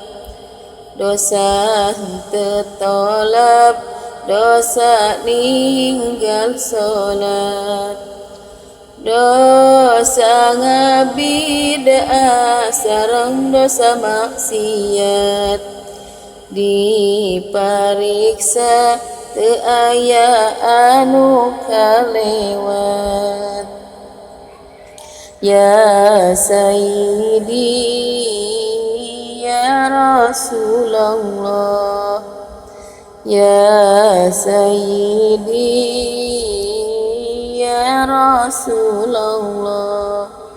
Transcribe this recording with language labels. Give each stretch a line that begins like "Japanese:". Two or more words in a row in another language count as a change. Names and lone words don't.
Sundanese: Dosa henteu tolab, dosa ninggal salat, dosa ngabid'ah sareng dosa maksiat. Dipariksa teu aya anu kalewat.
Arabic: يا سيدي يا رسول الله، يا سيدي يا رسول الله.